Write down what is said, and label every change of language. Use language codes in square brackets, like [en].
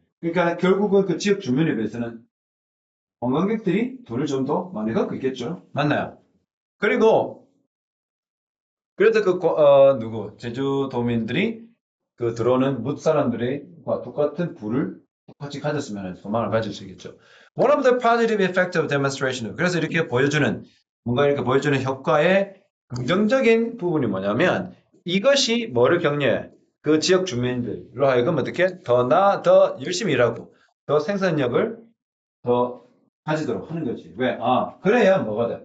[ko] 그러니까 결국은 그 지역 주민에 비해서는 관광객들이 돈을 좀 더 많이 갖고 있겠죠. 맞나요? 그리고 그래서 제주도민들이 그 들어오는 뭇 사람들과 똑같은 부를 똑같이 가졌으면 소망을 가질 수 있겠죠. [en] One of the positive effects of demonstration. [ko] 그래서 이렇게 보여주는, 뭔가 이렇게 보여주는 효과의 긍정적인 부분이 뭐냐면 이것이 뭐를 격려해? 그 지역 주민들로 하여금 어떻게 더 열심히 일하고 더 생산력을 더 가지도록 하는 거지. 왜? 그래야 뭐가 돼?